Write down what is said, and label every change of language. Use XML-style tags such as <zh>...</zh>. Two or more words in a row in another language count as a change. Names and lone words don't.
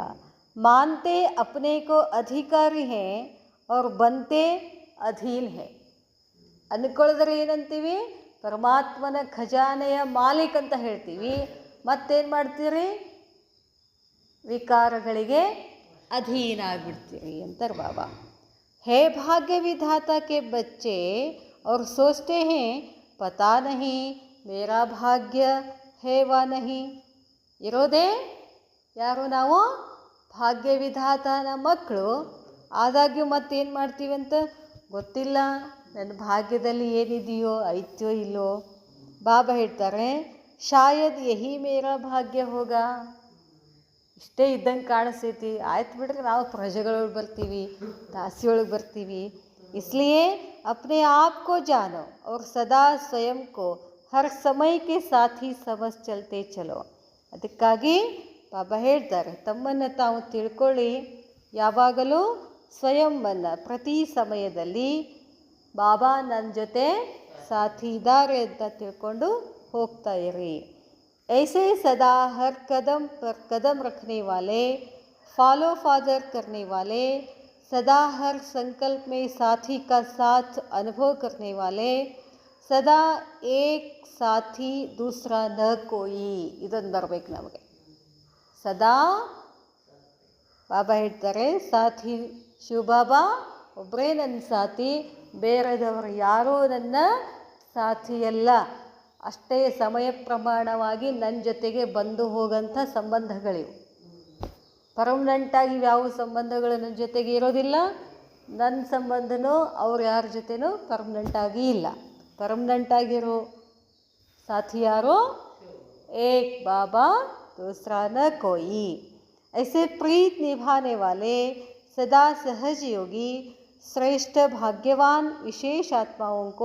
<hi>मानते अपने को अधिकारी हैं और बनते अधीन हैं.</hi> <kn>ಅಂದ್ಕೊಳ್ಳೋದ್ರೆ ಏನಂತೀವಿ? ಪರಮಾತ್ಮನ ಖಜಾನೆಯ ಮಾಲೀಕ್ ಅಂತ ಹೇಳ್ತೀವಿ. ಮತ್ತೇನು ಮಾಡ್ತೀರಿ? ವಿಕಾರಗಳಿಗೆ ಅಧೀನ ಆಗಿಬಿಡ್ತೀರಿ ಅಂತಾರೆ ಬಾಬಾ.</kn> <hi>है भाग्य विधाता के बच्चे और सोचते हैं पता नहीं मेरा भाग्य है वा नहीं.</hi> <kn>ಇರೋದೇ ಯಾರು? ನಾವು ಭಾಗ್ಯ ವಿಧಾತನ ಮಕ್ಕಳು. ಆದಾಗ್ಯೂ ಮತ್ತೇನು ಮಾಡ್ತೀವಂತ ಗೊತ್ತಿಲ್ಲ, ನನ್ನ ಭಾಗ್ಯದಲ್ಲಿ ಏನಿದೆಯೋ ಐತ್ಯೋ ಇಲ್ಲೋ. ಬಾಬಾ ಹೇಳ್ತಾರೆ,</kn> <hi>शायद यही मेरा भाग्य होगा.</hi> <kn>ಇಷ್ಟೇ ಇದ್ದಂಗೆ ಕಾಣಿಸ್ತೈತಿ, ಆಯ್ತು ಬಿಡ್ರಿ, ನಾವು ಪ್ರಜೆಗಳೊಳಗೆ ಬರ್ತೀವಿ, ದಾಸಿಯೊಳಗೆ ಬರ್ತೀವಿ.</kn> <hi>इसलिए अपने आप को जानो और सदा स्वयं को हर समय के साथी समझ चलते चलो.</hi> <kn>ಅದಕ್ಕಾಗಿ ಬಾಬಾ ಹೇಳ್ತಾರೆ, ತಮ್ಮನ್ನು ತಾವು ತಿಳ್ಕೊಳ್ಳಿ, ಯಾವಾಗಲೂ ಸ್ವಯಂವನ್ನು ಪ್ರತಿ ಸಮಯದಲ್ಲಿ ಬಾಬಾ ನನ್ನ ಜೊತೆ ಸಾಥಿ ಇದ್ದಾರೆ ಅಂತ ತಿಳ್ಕೊಂಡು ಹೋಗ್ತಾ ಇರಿ.</kn> <hi>ऐसे सदा हर कदम पर कदम रखने वाले,</hi> <en>follow father</en> <hi>करने वाले, सदा हर संकल्प में साथी का साथ अनुभव करने वाले, सदा एक साथी दूसरा न कोई.</hi> <kn>ಇದೊಂದು ಬರಬೇಕು ನಮಗೆ. ಸದಾ ಬಾಬಾ ಹೇಳ್ತಾರೆ, ಸಾಥಿ ಶಿವಬಾಬಾ ಒಬ್ಬರೇ ನನ್ನ ಸಾಥಿ, ಬೇರೆದವರು ಯಾರೂ ನನ್ನ ಸಾಥಿಯಲ್ಲ. ಅಷ್ಟೇ ಸಮಯ ಪ್ರಮಾಣವಾಗಿ ನನ್ನ ಜೊತೆಗೆ ಬಂದು ಹೋಗೋಂಥ ಸಂಬಂಧಗಳಿವು. ಪರ್ಮನೆಂಟಾಗಿ ಯಾವ ಸಂಬಂಧಗಳು ನನ್ನ ಜೊತೆಗೆ ಇರೋದಿಲ್ಲ. ನನ್ನ ಸಂಬಂಧನೂ ಅವ್ರು ಯಾರ ಜೊತೆನೂ ಪರ್ಮನೆಂಟಾಗಿ ಇಲ್ಲ. ಪರ್ಮನೆಂಟಾಗಿರೋ ಸಾಥಿ ಯಾರೋ</kn> <hi>एक बाबा दूसरा न कोई. ऐसे प्रीत निभाने वाले सदा सहज योगी, श्रेष्ठ भाग्यवान विशेष आत्माओं को</hi>